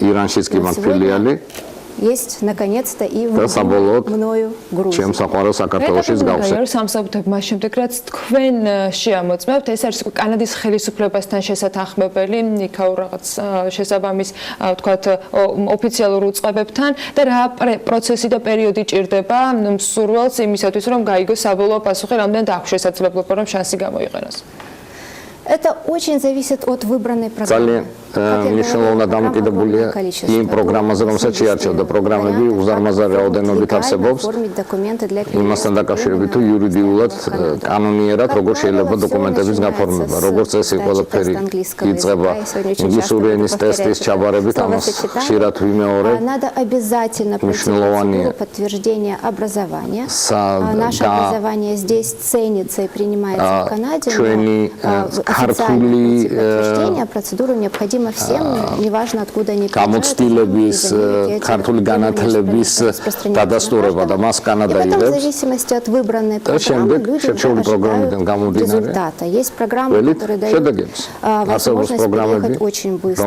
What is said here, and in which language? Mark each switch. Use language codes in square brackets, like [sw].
[ru] Сегодня есть, наконец-то, и в мною Грузии. [ka] სამსაბუთებმა შემდეგ რაც თქვენ შეამოწმებთ ეს არის კანადის ხელისუფლებასთან შესათანხმებელი იქაურ რაღაც შესაბამის თქვათ ოფიციალურ უწყებებთან და რა პროცესი და პერიოდი ჭირდება მსურველს იმისათვის რომ გაიგოს საბოლოო პასუხი რამდენად აქვს შესაძლებლობა რომ შანსი გამოიყენოს [ru] Это очень зависит от выбранной программы. [ka] მნიშვნელოვანი დამოკიდებულია იმ პროგრამაზე, რომელსაც შეარჩევდა პროგრამები უზარმაზარი რაოდენობით არსებობს. იმასთან დაკავშირებით თუ იურიდიულად კანონიერად როგორ შეიძლება დოკუმენტების გაფორმება, როგორც წესი ყველაფერი იწყება ინგლისური ენის ტესტის ჩაბარებით, ამას ხშირად ვიმეორებ. [ru] Надо обязательно пройти подтверждение образования. Наше образование здесь ценится и принимается в Канаде. Официальное подтверждение процедуру необходимо всем, неважно откуда они [ka] გამოცდილების ქართული განათლების დადასტურება და მას კანადა იღებს. [ru] И в зависимости от выбранной программы люди ожидают результата. Есть программы, которые дают возможность переехать очень быстро.